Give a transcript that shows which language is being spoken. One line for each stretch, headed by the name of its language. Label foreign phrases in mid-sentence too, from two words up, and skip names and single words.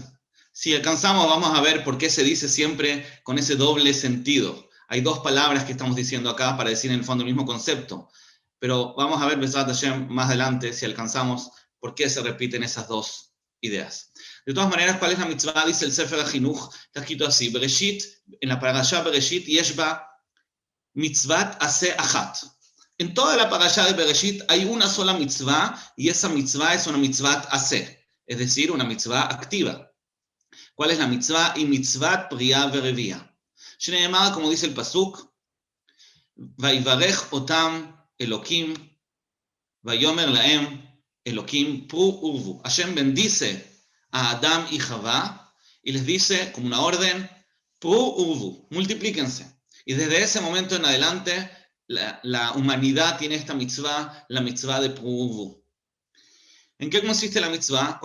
Spanish: Si alcanzamos, vamos a ver por qué se dice siempre con ese doble sentido. Hay dos palabras que estamos diciendo acá para decir en el fondo el mismo concepto. Pero vamos a ver,
Hebrew: בעזרת השם,
Spanish: más adelante, si alcanzamos, por qué se repiten esas dos ideas. De todas maneras, ¿cuál es la mitzvah? Dice el Sefer HaChinuch, está escrito así, Bereshit, en la parashá Bereshit,
Hebrew: יש בה מצוות עשה אחת.
Spanish: En toda la parashá de Bereshit hay una sola mitzvah, y esa mitzvah es una
Hebrew: מצוות עשה,
Spanish: es decir, una mitzvah activa. ¿Cuál es la mitzvah?
Hebrew: Y מצוות פריה ורביה. Shneemar,
Spanish: como dice el pasuk,
Hebrew: ויברך אותם אלוקים ויאמר להם אלוקים פרו ורבו.
Spanish: Hashem bendice a Adán y Javá y les dice, como una orden,
Hebrew: פרו ורבו,
Spanish: multiplíquense. Y desde ese momento en adelante, la humanidad tiene esta mitzvah, la mitzvah de
Hebrew: פרו ורבו.
Spanish: ¿En qué consiste la mitzvah?